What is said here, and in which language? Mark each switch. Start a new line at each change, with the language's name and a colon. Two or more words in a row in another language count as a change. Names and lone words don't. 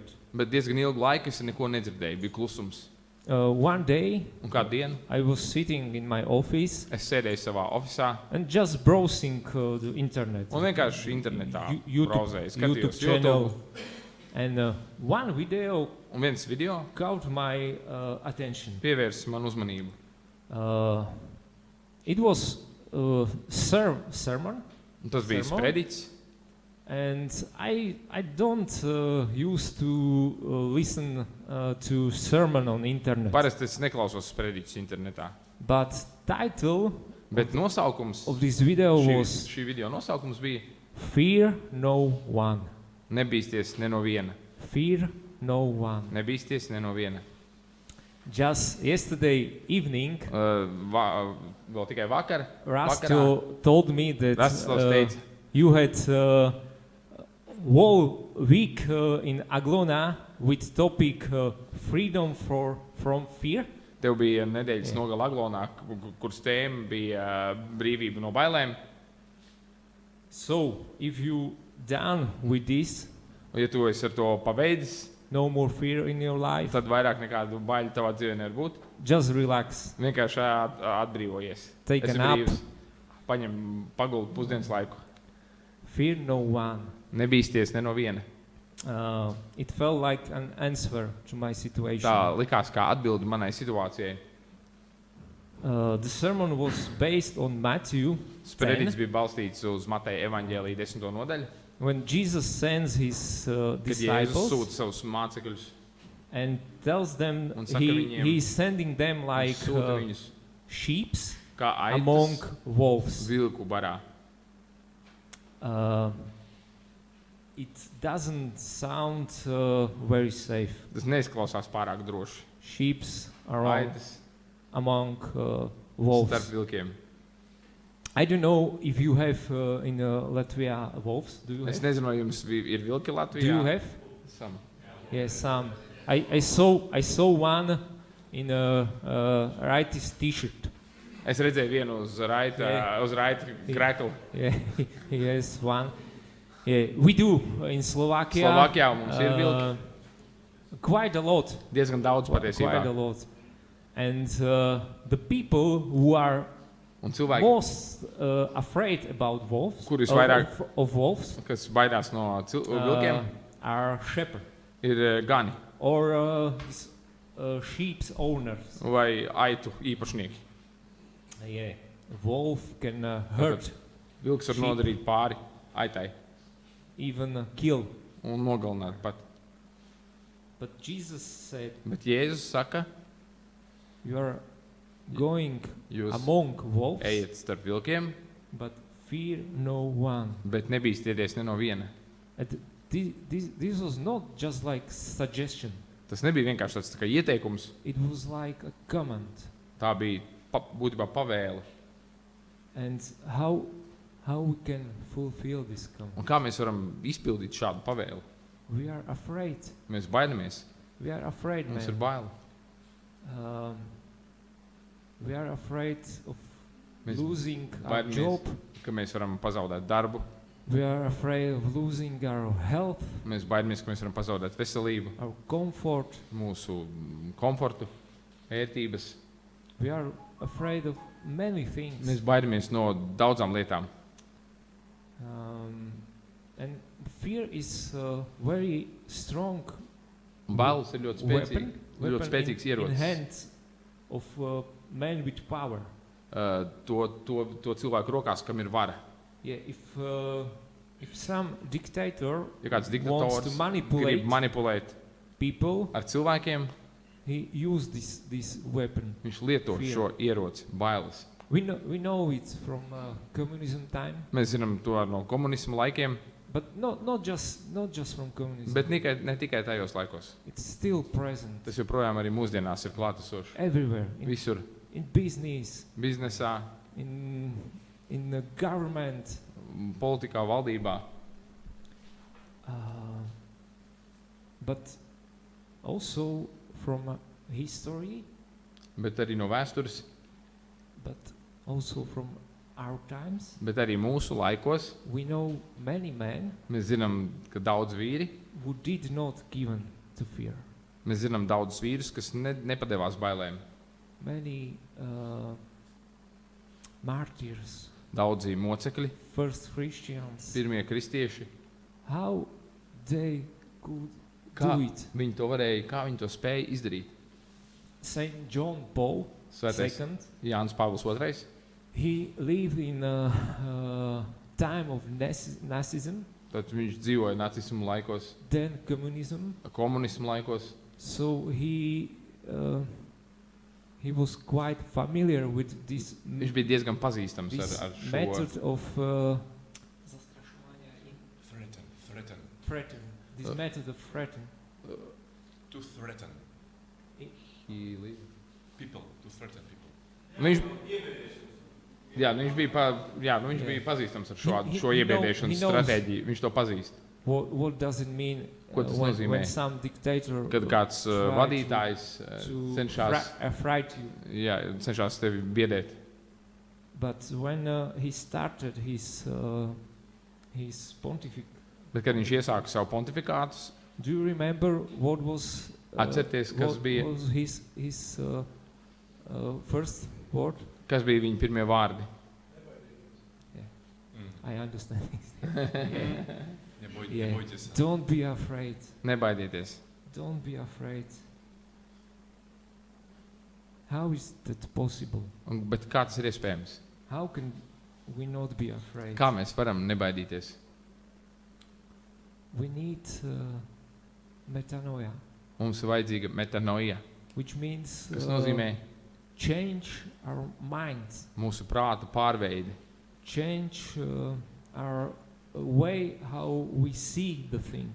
Latvian: bet diezgan ilgu laiku es neko nedzirdēju, bija klusums.
English: One day
Latvian: Un kādu dienu
English: I was sitting in my office
Latvian: es sēdēju savā ofisā
English: and just browsing the internet,
Latvian: un vienkārši internetā YouTube brauzēju, skatījos
English: channel, YouTube. and one video
Latvian: Un viens video
English: caught my attention.
Latvian: pievērsa manu uzmanību.
English: It was a sermon,
Latvian: Un tas bija
English: Sermon?
Latvian: sprediķis.
English: and I don't used to listen to sermon on internet.
Latvian: Parasti es neklausos sprediķus internetā.
English: But title
Latvian: Bet nosaukums,
English: of this video was
Latvian: šī video nosaukums bija
English: Fear No One.
Latvian: Nebīsties ne no viena.
English: Fear No One.
Latvian: Nebīsties ne no viena.
English: Just yesterday evening,
Latvian: Vēl tikai vakar.
English: Rasto told me that
Latvian: Rastovs teica,
English: you had whole week in Aglona with topic freedom from fear.
Latvian: Tev bija nedēļas nogala Aglonā, kuras tēma bija brīvība no bailēm.
English: So, if you done with this,
Latvian: Un, ja tu esi ar to pabeidzis,
English: no more fear in your life,
Latvian: tad vairāk nekādu baiļu tavā dzīvē nevar būt.
English: just relax.
Latvian: Vienkārši atbrīvojies.
English: Take a
Latvian: Esi
English: nap.
Latvian: brīvs. Paņem paguldu pusdienas laiku.
English: Fear no one.
Latvian: Nebīsties ne no viena.
English: It felt like an answer to my situation.
Latvian: Tā likās kā atbildi manai situācijai.
English: The sermon was based on Matthew 10,
Latvian: Sprediķis bija balstīts uz Mateja evaņģēlija 10. nodaļu,
English: when Jesus sends his
Latvian: kad Jēzus
English: disciples
Latvian: sūta savus mācekļus
English: and tells them
Latvian: Un saka
English: he,
Latvian: viņiem,
English: he's sending them like
Latvian: sūta viņus
English: sheep
Latvian: kā
English: among
Latvian: aitas
English: wolves.
Latvian: vilku barā.
English: It doesn't sound very safe.
Latvian: Tas neizklausās pārāk droši.
English: Sheep around
Latvian: Aitas
English: among
Latvian: starp
English: wolves.
Latvian: vilkiem.
English: I don't know if you have in Latvia wolves. Do you
Latvian: Es
English: have?
Latvian: nezinu, vai jums ir vilki
English: Do you
Latvian: Latvijā.
English: have?
Latvian: Esam.
English: Yes, some. I saw one in a rightist T-shirt.
Latvian: Es redzēju vienu uz raita,
English: Yeah.
Latvian: uz raita krekla.
English: Yeah, yes, one. Yeah, we do in Slovakia.
Latvian: Slovākijā mums ir vilki.
English: Quite a lot.
Latvian: Diezgan daudz
English: Quite a
Latvian: patiesībā.
English: lot. And the people who are
Latvian: Un cilvēki,
English: most afraid about wolves,
Latvian: Kur visvairāk-
English: of wolves,
Latvian: kas baidās no vilkiem,
English: are shepherds
Latvian: ir gani
English: or sheep owners.
Latvian: vai aitu īpašnieki.
English: Yeah, wolf can hurt,
Latvian: Vilks var
English: Sheep.
Latvian: nodarīt pāri aitai
English: even kill.
Latvian: un nogalināt pat.
English: But Jesus said,
Latvian: Bet Jēzus saka,
English: "You are going
Latvian: jūs
English: among wolves,
Latvian: ejiet starp vilkiem,
English: but fear no one."
Latvian: bet nebīsties ne no viena.
English: And this was not just like suggestion;
Latvian: Tas nebija vienkārši tāds tā kā ieteikums,
English: it was like a command.
Latvian: tā bija būtībā pavēle.
English: And how we can fulfill this command?
Latvian: Un kā mēs varam izpildīt šādu pavēli?
English: We are afraid.
Latvian: Mēs baidamies,
English: We are afraid,
Latvian: mums ir man. bail.
English: We are afraid of
Latvian: Mēs
English: losing our
Latvian: baidamies.
English: job.
Latvian: Ka mēs varam pazaudēt darbu,
English: We are afraid of losing our health,
Latvian: mēs baidamies, ka mēs varam pazaudēt veselību,
English: our comfort.
Latvian: mūsu komfortu, ērtības.
English: We are afraid of many things.
Latvian: Mēs baidamies no daudzām lietām.
English: And fear is a very strong
Latvian: Un bailes ir ļoti
English: weapon,
Latvian: ļoti spēcīgs
English: in
Latvian: ierocis.
English: hands of men with power.
Latvian: To cilvēku rokās, kam ir vara.
English: Yeah, if some dictator
Latvian: Ja kāds
English: wants
Latvian: diktators
English: to manipulate
Latvian: grib manipulēt
English: people,
Latvian: ar cilvēkiem,
English: he used this weapon.
Latvian: viņš lieto
English: Fear.
Latvian: šo ieroci, bailes.
English: We know it from communism time,
Latvian: Mēs zinām to no komunisma laikiem,
English: but not just from communism.
Latvian: bet ne tikai tajos laikos.
English: It's still present
Latvian: Tas joprojām arī mūsdienās ir klātesošs.
English: everywhere
Latvian: Visur
English: in business,
Latvian: biznesā,
English: in the government.
Latvian: politikā, valdībā,
English: But also from history,
Latvian: bet arī no vēstures,
English: but also from our times.
Latvian: bet arī mūsu laikos.
English: We know many men
Latvian: Mēs zinām, ka daudz vīri,
English: who did not given to fear.
Latvian: mēs zinām daudz vīrus, kas nepadevās bailēm.
English: Many martyrs,
Latvian: Daudzi mocekļi,
English: first Christians.
Latvian: pirmie kristieši,
English: How they could
Latvian: Kā
English: do it?
Latvian: viņi to varēja, kā viņi to spēja izdarīt.
English: Saint John Paul
Latvian: Svētais II, Jānis Pāvils II,
English: he lived in a time of Nazism,
Latvian: tad viņš dzīvoja nacismu laikos,
English: then communism.
Latvian: komunismu laikos.
English: So he was quite familiar with this
Latvian: Viņš bija diezgan pazīstams
English: this
Latvian: ar šo
English: method of Threaten. this method of threaten. To threaten
Latvian: ķīli.
English: people. To threaten people.
Latvian: Viņš, viņš bija pazīstams ar šo
English: He
Latvian: iebiedēšanas
English: knows-
Latvian: stratēģiju. Viņš to pazīst.
English: What does it mean
Latvian: Ko tas nozīmē?
English: when some dictator
Latvian: Kad kāds
English: try
Latvian: vadītājs
English: to
Latvian: cenšas,
English: fright you?
Latvian: cenšas tevi biedēt.
English: But when he started his pontificate,
Latvian: Bet, kad viņš iesāka savu pontifikātus,
English: do you remember what was
Latvian: atcerieties, kas
English: what
Latvian: bija,
English: was his first word?
Latvian: kas bija viņa pirmie vārdi?
English: I understand.
Russian: Не
English: Yeah.
Russian: бойтесь.
English: Don't be afraid.
Latvian: Nebaidieties.
English: Don't be afraid. How is that possible?
Latvian: Bet kā tas ir iespējams?
English: How can we not be afraid?
Latvian: Kā mēs varam nebaidīties?
English: We need metanoia,
Latvian: Mums ir vajadzīga metanoia,
English: which means
Latvian: kas nozīmē
English: change our minds,
Latvian: mūsu prāta pārveidi,
English: change our way how we see the thing.